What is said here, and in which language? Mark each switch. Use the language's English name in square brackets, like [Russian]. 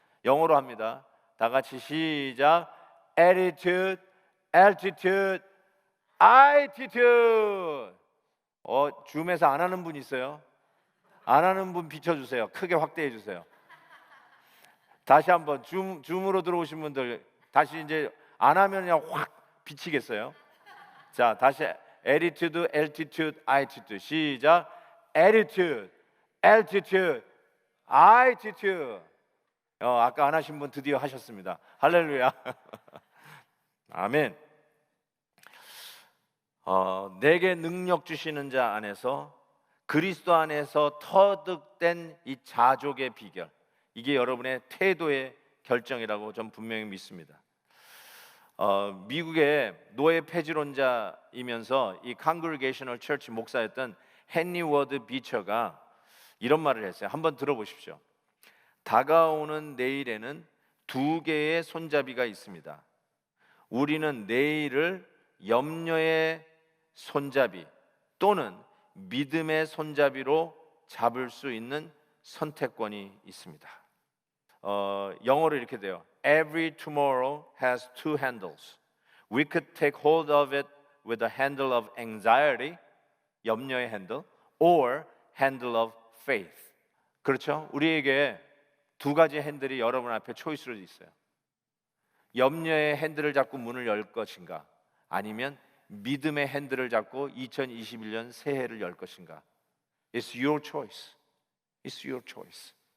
[Korean] 영어로 합니다. 다 같이 시작. [English] attitude, altitude, attitude. [Korean] 줌에서 안 하는 분 있어요? 안 하는 분 비춰주세요. 크게 확대해 주세요. 다시 한번 줌으로 들어오신 분들 다시 이제 안 하면 그냥 확 비치겠어요. 자, 다시 [English] attitude, altitude, attitude. [Korean] 시작. [English] attitude, altitude, attitude. [Korean] 아까 안 하신 분 드디어 하셨습니다. 할렐루야. 아멘. 내게 능력 주시는 자 안에서, 그리스도 안에서 터득된 이 자족의 비결, 이게 여러분의 태도의 결정이라고 전 분명히 믿습니다. 미국의 노예 폐지론자이면서 이 Congregational Church 목사였던 헨리 워드 비처가 이런 말을 했어요. 한번 들어보십시오. 다가오는 내일에는 두 개의 손잡이가 있습니다. 우리는 내일을 염려의 손잡이 또는 믿음의 손잡이로 잡을 수 있는 선택권이 있습니다. 영어로 이렇게 돼요. [English] Every tomorrow has two handles. We could take hold of it with the handle of anxiety, [Korean] 염려의 핸들, [English] or handle of faith. [Korean] 그렇죠? 우리에게 두 가지 핸들이 여러분 앞에 초이스로 있어요. 염려의 핸들을 잡고 문을 열 것인가, 아니면 믿음의 핸들을 잡고 2021년 새해를 열 것인가. [English] It's your choice. It's your choice.